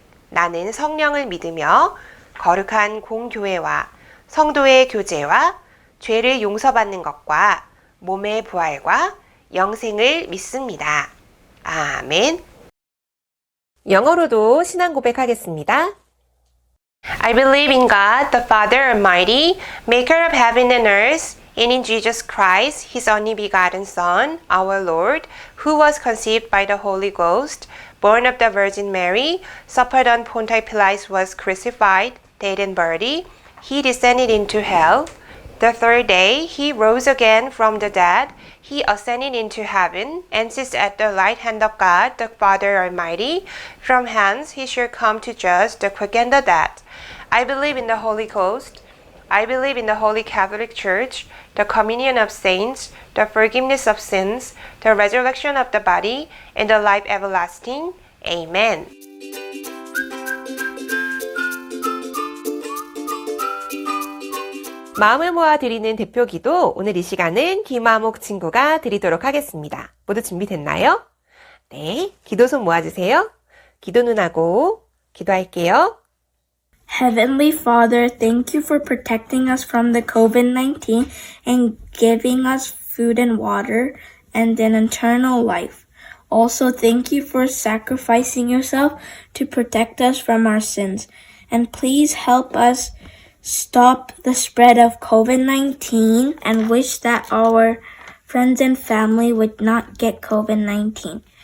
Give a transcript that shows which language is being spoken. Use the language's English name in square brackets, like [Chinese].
[Korean] 나는 성령을 믿으며 거룩한 공교회와 성도의 교제와 죄를 용서받는 것과 몸의 부활과 영생을 믿습니다. 아멘. 영어로도 신앙 고백하겠습니다. [English] I believe in God, the Father Almighty, maker of heaven and earth, and in Jesus Christ, His only begotten Son, our Lord, who was conceived by the Holy Ghost, born of the Virgin Mary, suffered on Pontius Pilate, was crucified, dead and buried. He descended into hell. The third day, He rose again from the dead. He ascended into heaven and sits at the right hand of God, the Father Almighty. From hence He shall come to judge the quick and the dead. I believe in the Holy Ghost. I believe in the Holy Catholic Church, the communion of saints, the forgiveness of sins, the resurrection of the body, and the life everlasting. Amen. [Korean] 마음을 모아 드리는 대표 기도, 오늘 이 시간은 김화목 친구가 드리도록 하겠습니다. 모두 준비됐나요? 네, 기도손 모아주세요. 기도 눈하고 기도할게요. [English] Heavenly Father, thank you for protecting us from the COVID-19 and giving us food and water and an eternal life. Also, thank you for sacrificing yourself to protect us from our sins. And please help us stop the spread of COVID-19 and wish that our friends and family would not get COVID-19.